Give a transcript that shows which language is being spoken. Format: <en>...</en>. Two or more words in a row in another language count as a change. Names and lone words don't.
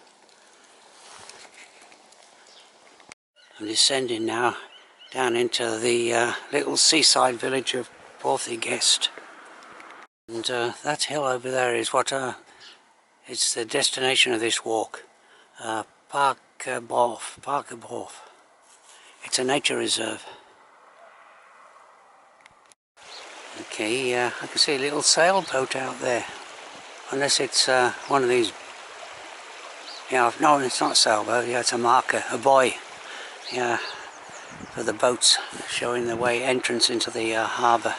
<en>I'm descending now down into the little seaside village of Borth y Gest. And that hill over there is what it's the destination of this walk. Parc y Borth. It's a nature reserve. Okay, I can see a little sailboat out there. Unless it's one of these. Yeah, no, it's not a sailboat. Yeah, it's a marker, a buoy. Yeah, for the boats showing the way entrance into the harbour.</en>